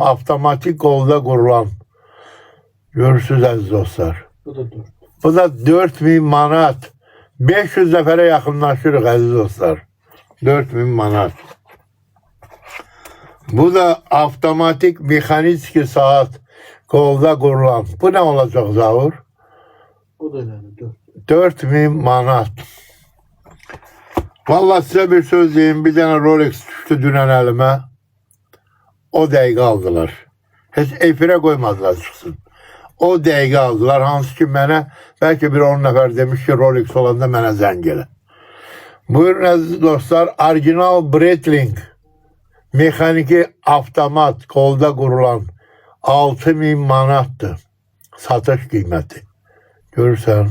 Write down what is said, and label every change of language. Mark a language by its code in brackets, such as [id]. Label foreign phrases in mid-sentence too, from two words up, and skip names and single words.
[az] Avtomatik qolda qurulan. Görürsünüz əziz dostlar. Bu da 4000 manat. 500 nəfərə yaxınlaşırıq əziz dostlar. 4000 manat. Bu da avtomatik mexaniki saat [tr] kolda kurulan. Bu ne olacak Zahur? O da öyle. 4000 manat. Vallahi size bir söz diyeyim. Bir tane Rolex düştü dünen elime. [az] O dəqiqə aldılar. [tr] Hiç efire koymadılar çıksın. [az] O dəqiqə aldılar. Hansı ki mənə belki bir 10 nəfər demiş ki Rolex olanda mənə zəng elə. Buyurun əziz dostlar. Orijinal Breitling. [tr] Mexaniki avtomat kolda kurulan 6000 manattır. [az] Satış qiyməti. Görürsən.